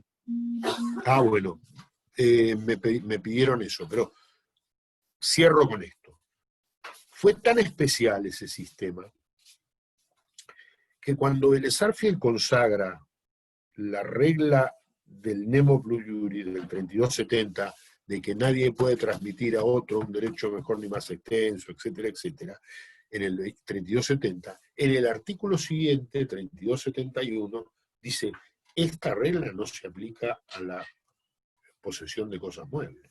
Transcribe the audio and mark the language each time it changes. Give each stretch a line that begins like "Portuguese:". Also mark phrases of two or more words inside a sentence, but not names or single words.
Spanish: Bueno, me pidieron eso, pero cierro con esto. Fue tan especial ese sistema que cuando Vélez Sarsfield consagra la regla del
Latin: nemo plus iuris
Spanish: del 3270, de que nadie puede transmitir a otro un derecho mejor ni más extenso, etcétera, etcétera, en el 3270, en el artículo siguiente, 3271, dice, esta regla no se aplica a la posesión de cosas muebles.